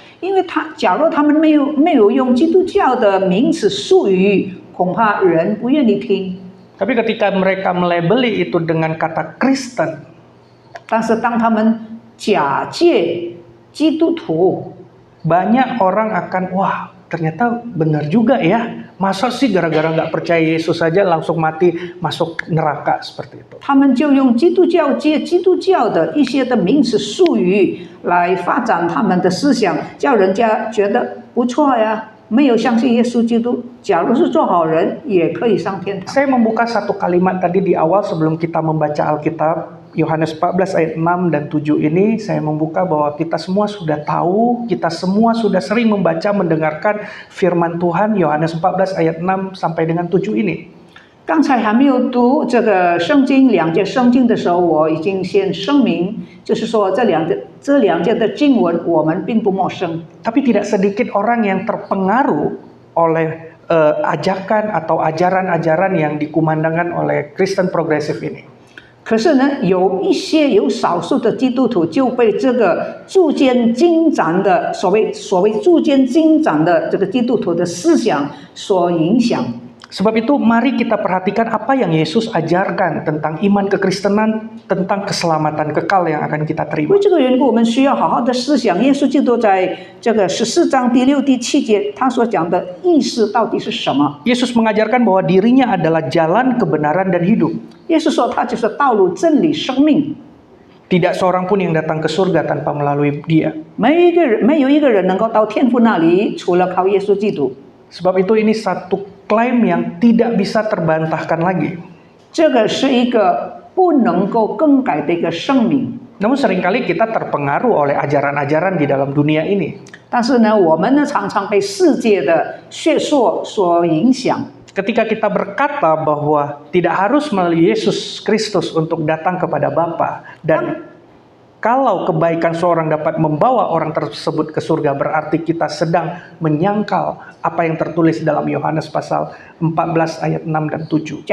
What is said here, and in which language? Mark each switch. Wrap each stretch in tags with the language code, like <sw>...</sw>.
<zh>因为假若他们没有用基督教的名词术语，恐怕人不愿意听。</zh> <id>Tapi ketika mereka melabeli itu dengan kata Kristen,</id> <zh>但是当他们假借基督徒，</zh> <id>banyak orang akan, wah ternyata benar juga ya. Masa sih gara-gara nggak percaya Yesus saja langsung mati masuk neraka seperti itu.</id> <zh>他们就用基督教借基督教的一些的名词术语来发展他们的思想，叫人家觉得不错呀。没有相信耶稣基督，假如是做好人，也可以上天堂。</zh> <id>Saya membuka satu kalimat tadi di awal sebelum kita membaca Alkitab. Yohanes 14 ayat 6 dan 7 ini saya membuka bahwa kita semua sudah tahu, kita semua sudah sering membaca mendengarkan firman Tuhan Yohanes 14 ayat 6 sampai dengan 7 ini.</id> <zh>刚才还没有读这个圣经两节圣经的时候，我已经先声明，就是说这两节的经文我们并不陌生。</zh> <id>Tapi tidak sedikit orang yang terpengaruh oleh ajakan atau ajaran-ajaran yang dikumandangkan oleh Kristen progresif ini.</id> <zh>可是呢，有少数的基督徒就被这个逐渐增长的所谓逐渐增长的这个基督徒的思想所影响。</zh> <id>Sebab itu mari kita perhatikan apa yang Yesus ajarkan tentang iman kekristenan, tentang keselamatan kekal yang akan kita</id> <zh>因</zh> <id>terima.</id> <zh>为这个缘故，我们需要好好的思想耶稣基督在这个14章第6、第7节他所讲的意思到底是什么。</zh> <id>Yesus mengajarkan bahwa dirinya adalah jalan kebenaran dan hidup.</id> <zh>耶稣说他就是道路、真理、生命。</zh> <id>Tidak seorang pun yang datang ke surga tanpa melalui dia.</id> <zh>没有一个人能够到天父那里，除了靠耶稣基督。</zh> <id>Sebab itu ini satu klaim yang tidak bisa terbantahkan lagi.</id> <zh>这个是一个不能够更改的一个声明。</zh> <id>Namun seringkali kita terpengaruh oleh ajaran-ajaran di dalam dunia ini.</id> <zh>但是呢，我们呢常常被世界的学说所影响。</zh> <id>Ketika kita berkata bahwa tidak harus melalui Yesus Kristus untuk datang kepada Bapa, dan kalau kebaikan seorang dapat membawa orang tersebut ke surga, berarti kita sedang menyangkal apa yang tertulis dalam Yohanes pasal 14 ayat 6 dan 7.</id>